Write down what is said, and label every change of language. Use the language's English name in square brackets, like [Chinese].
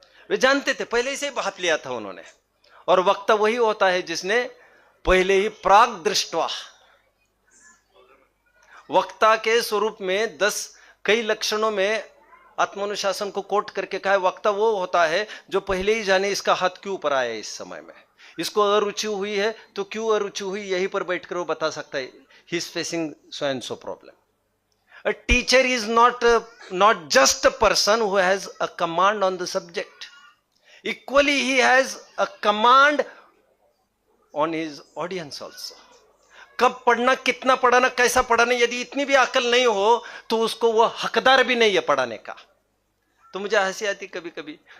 [Hindi] वे जानते थे, पहले से भाप लिया था उन्होंने। और वक्ता वही होता है जिसने पहले ही प्राग दृष्टवा, वक्ता के स्वरूप में 10 कई लक्षणों में आत्मानुशासन को कोट करके कहा है, वक्ता वो होता है जो पहले ही जाने इसका हाथ क्यों ऊपर आया है, इस समय में इसको अरुचि हुई है तो क्यों अरुचि हुई, यहीं पर बैठकर वो बता सकता है। [English] He is facing so and so problem. A teacher is not just a person who has a command on the subject. Equally, he has a command on his audience also. [Hindi] कब पढ़ना, कितना पढ़ाना, कैसा पढ़ाना, यदि इतनी भी अकल नहीं हो तो उसको वो हकदार भी नहीं है पढ़ाने का। तो मुझे हंसी आती कभी कभी।